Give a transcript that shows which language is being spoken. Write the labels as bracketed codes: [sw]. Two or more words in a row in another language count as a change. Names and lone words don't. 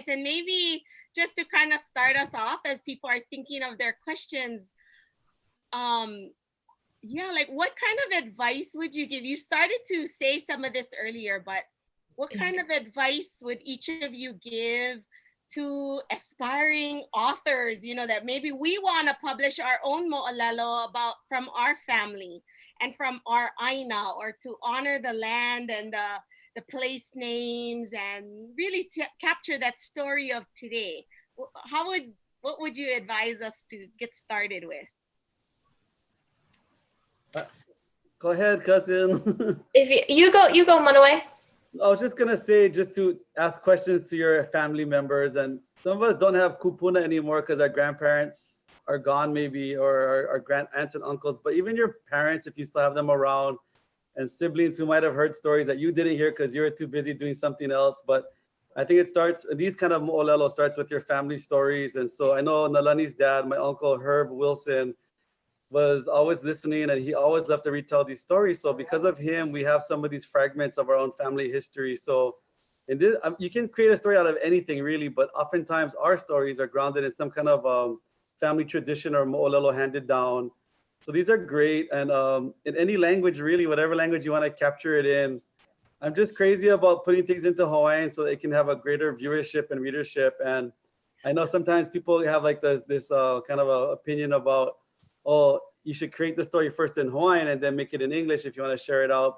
[en] And maybe just to kind of start us off as people are thinking of their questions, yeah, like what kind of advice would you give? You started to say some of this earlier, but what kind of advice would each of you give to aspiring authors, you know, that maybe we want to publish our own moʻolelo from our family and from our aina, or to honor the land and the place names and really capture that story of today? What would you advise us to get started with? Go ahead, cousin. If you go, Manuwai. I was just gonna say, just to ask questions to your family members, and some of us don't have kupuna anymore because our grandparents are gone maybe, or our grand aunts and uncles, but even your parents, if you still have them around, and siblings who might have heard stories that you didn't hear because you were too busy doing something else. But I think it starts, these kind of moʻolelo starts with your family stories. And so I know Nālani's dad, my uncle Herb Wilson, was always listening, and he always loved to retell these stories. So because of him, we have some of these fragments of our own family history. So in this, you can create a story out of anything really, but oftentimes our stories are grounded in some kind of family tradition or moʻolelo handed down. So these are great. And in any language, really, whatever language you want to capture it in. I'm just crazy about putting things into Hawaiian so it can have a greater viewership and readership. And I know sometimes people have like this kind of a opinion about, oh, you should create the story first in Hawaiian and then make it in English if you want to share it out.